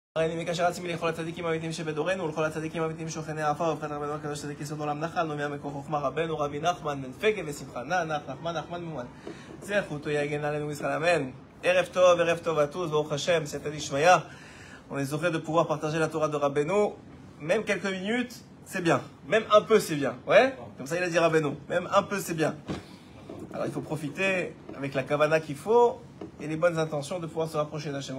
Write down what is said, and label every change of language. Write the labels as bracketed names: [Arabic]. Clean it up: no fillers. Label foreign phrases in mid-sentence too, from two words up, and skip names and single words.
[Hebrew] אני מקשר עצמי לכל הצדיקים האמיתיים שבדורנו ולכל הצדיקים האמיתיים שוכני העפר ובכן רבנו הקדוש צדיק יסוד עולם נחל נובע מקור חוכמה רבנו רבי נחמן בן פגה ושמחה נחמן ממון זכותו יגן עלינו ישראל amen. ערב טוב [French] à tous, [Hebrew] ברוך השם, [French] cette année Shmaya. On est heureux de pouvoir partager la Torah de Rabbeinu. Même quelques minutes, c'est bien. Même un peu, c'est bien. Ouais? Comme ça, il a dit Rabbeinu. Même un peu, c'est bien. Alors, il faut profiter avec la kavana qu'il faut et les bonnes intentions de pouvoir se rapprocher d'Hachem.